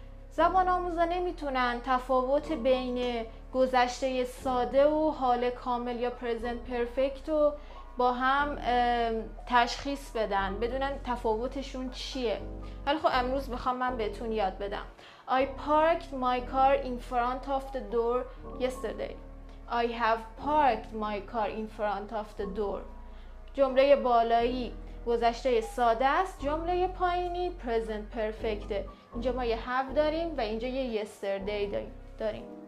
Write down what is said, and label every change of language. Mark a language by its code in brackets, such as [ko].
[fa] زبان آموزا نمیتونن تفاوت بین گذشته ساده و حال کامل یا present perfect رو با هم تشخیص بدن، بدونن تفاوتشون چیه. ولی خب امروز میخوام من بهتون یاد بدم. [en] I parked my car in front of the door yesterday. I have parked my car in front of the door. [fa] جمله بالایی گذشته ساده است، جمله پایینی present perfect. اینجا ما یه have داریم و اینجا یه yesterday داریم.